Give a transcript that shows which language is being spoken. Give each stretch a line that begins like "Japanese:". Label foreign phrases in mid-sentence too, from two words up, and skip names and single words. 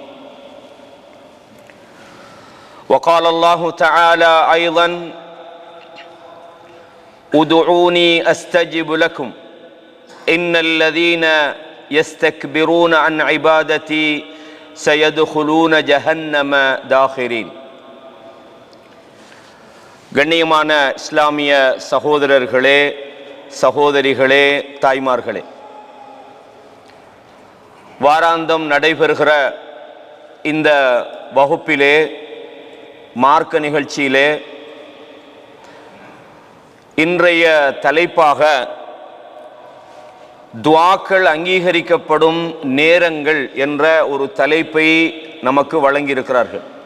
Arabic: وقال الله تعالى أيضا: ادعوني أستجب لكم إن الذين يستكبرون عن عبادتي سيدخلون جهنم داخرين.
Tamil: கண்ணியமான இஸ்லாமிய சகோதரர்களே, சகோதரிகளே, தாய்மார்களே, வாராந்தம் நடைபெறுகிற இந்த வகுப்பிலே, மார்க்க நிகழ்ச்சியிலே இன்றைய தலைப்பாக துஆக்கள் அங்கீகரிக்கப்படும் நேரங்கள் என்ற ஒரு தலைப்பை நமக்கு வழங்கியிருக்கிறார்கள்.